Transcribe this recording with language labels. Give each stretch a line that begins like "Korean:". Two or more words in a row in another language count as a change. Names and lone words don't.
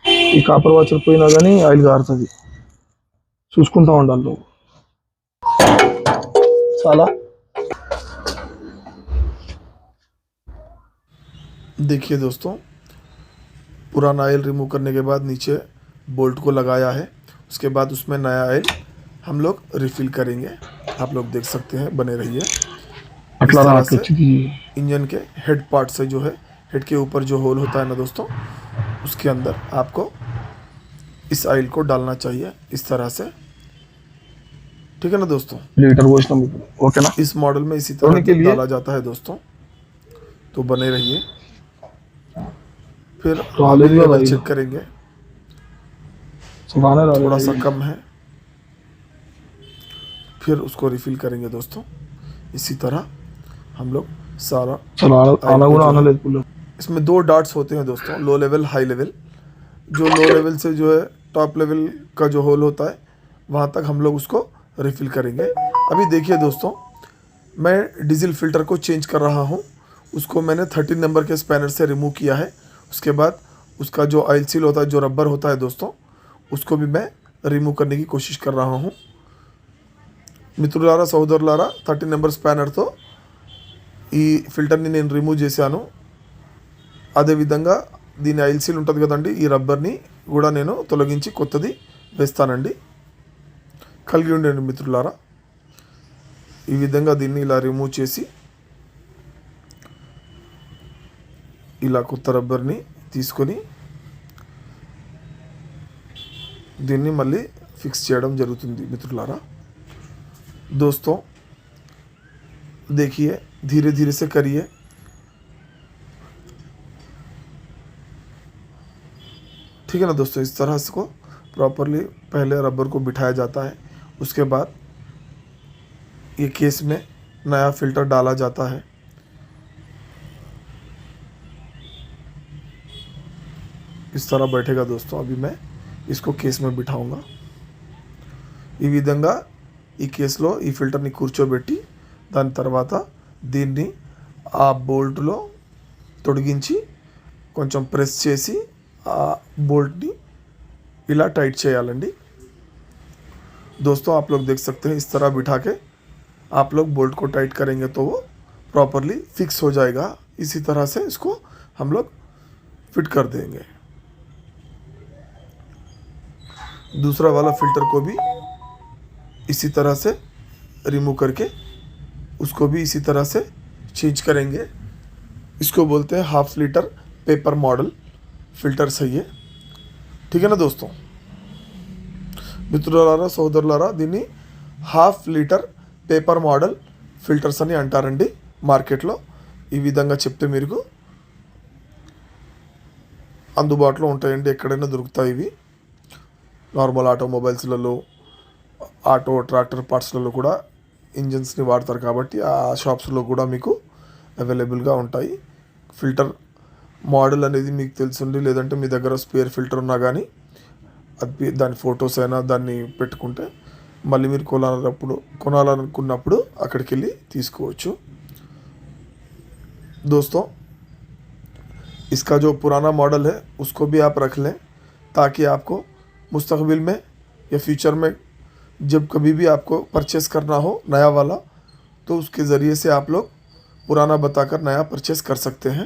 Telugu: ఈ కాపర్ వాచర్ పోయినా కానీ ఆయిల్ కారుతుంది, చూసుకుంటా ఉండాలి నువ్వు. చాలా
Hindi: देखिए दोस्तों, पुराना
English: oil remove
Hindi: करने के बाद नीचे बोल्ट को लगाया है। उसके बाद उसमें नया ऑयल हम लोग रिफ़िल करेंगे। आप लोग देख सकते हैं, बने रहिए। इस
Telugu: అట్లా
Hindi: तरह
Telugu: రావచ్చు.
Hindi: से इंजन के हेड पार्ट से जो है, हेड के ऊपर जो होल होता है ना दोस्तों, उसके अंदर आपको इस ऑयल को डालना चाहिए इस तरह से, ठीक है ना दोस्तों।
Telugu: లీటర్ పోసినాం ఇప్పుడు, ఓకేనా?
Hindi: इस मॉडल में इसी धोने के तरह लिए- डाला जाता है दोस्तों, तो बने रहिए। फिर तो आगे भी लेवल भाई। चेक करेंगे, सुबह थोड़ा सा कम है, फिर उसको रिफ़िल करेंगे दोस्तों। इसी तरह हम लोग सारा,
Telugu: చలో ఆనా కూడా అనలేదు పుల్ల.
Hindi: इसमें 2 डॉट्स होते हैं दोस्तों,
English: low level high level.
Hindi: जो लो लेवल से जो है
English: top level
Hindi: का जो होल होता है, वहाँ तक हम लोग उसको रिफ़िल करेंगे। अभी देखिए दोस्तों, मैं
English: diesel filter
Hindi: को चेंज कर रहा हूँ। उसको मैंने 13 नंबर के स्पैनर से रिमूव किया है। उसके बाद उसका जो
English: oil seal
Hindi: होता है, जो रबर होता है दोस्तों, उसको भी मैं रिमूव करने की कोशिश कर रहा हूँ।
Telugu: మిత్రులారా, సోదరులారా, 13 నెంబర్ స్పానర్తో ఈ ఫిల్టర్ని నేను రిమూవ్ చేశాను. అదేవిధంగా దీని
English: oil seal
Telugu: ఉంటుంది కదండి, ఈ రబ్బర్ని కూడా నేను తొలగించి కొత్తది వేస్తానండి. కలిగి ఉండండి మిత్రులారా. ఈ విధంగా దీన్ని ఇలా రిమూవ్ చేసి ఇలా కొత్త రబ్బర్ని తీసుకొని దీన్ని మళ్ళీ ఫిక్స్ చేయడం జరుగుతుంది మిత్రులారా.
Hindi: दोस्तों देखिए, धीरे धीरे से करिए। ठीक है ना दोस्तों, इस तरह से को प्रॉपरली पहले रबर को बिठाया जाता है। उसके बाद ये केस में नया फ़िल्टर डाला जाता है। इस तरह बैठेगा दोस्तों। अभी मैं इसको केस में बिठाऊंगा।
Telugu: ఈ విధంగా ఈ కేసులో ఈ ఫిల్టర్ని కూర్చోబెట్టి దాని తర్వాత దీన్ని ఆ బోల్ట్లో తొడిగించి కొంచెం ప్రెస్ చేసి ఆ బోల్ట్ ఇలా టైట్ చేయాలండి।
Hindi: दोस्तों आप लोग देख सकते हैं, इस तरह बिठा के आप लोग बोल्ट को टाइट करेंगे तो वो प्रॉपरली फिक्स हो जाएगा। इसी तरह से इसको हम लोग फिट कर देंगे। दूसरा वाला फ़िल्टर को भी इसी तरह से रिमूव करके उसको भी इसी तरह से चेंज करेंगे। इसको बोलते हैं
English: half liter paper model filter
Hindi: सही है, ठीक है ना दोस्तों।
Telugu: మిత్రులారా, సోదరులారా, దీన్ని
English: half liter paper model filters
Telugu: అని అంటారండి మార్కెట్లో. ఈ విధంగా చెప్తే మీకు అందుబాటులో ఉంటాయండి, ఎక్కడైనా దొరుకుతాయి ఇవి. నార్మల్ ఆటోమొబైల్స్లలో,
English: auto tractor
Telugu: పార్ట్స్లలో కూడా ఇంజన్స్ని వాడతారు కాబట్టి ఆ షాప్స్లో కూడా మీకు అవైలబుల్గా ఉంటాయి.
English: filter model
Telugu: అనేది మీకు తెలుసుండి, లేదంటే మీ దగ్గర
English: spare filter
Telugu: ఉన్నా కానీ అది దాని ఫొటోస్ అయినా దాన్ని పెట్టుకుంటే మళ్ళీ మీరు కొనాలనుకున్నప్పుడు అక్కడికి వెళ్ళి తీసుకోవచ్చు।
Hindi: दोस्तों इसका जो पुराना मॉडल है उसको भी आप रख लें, ताकि आपको मुस्तकबिल में या फ्यूचर में जब कभी भी आपको परचेस करना हो नया वाला, तो उसके ज़रिए से आप लोग पुराना बताकर नया परचेस कर सकते हैं।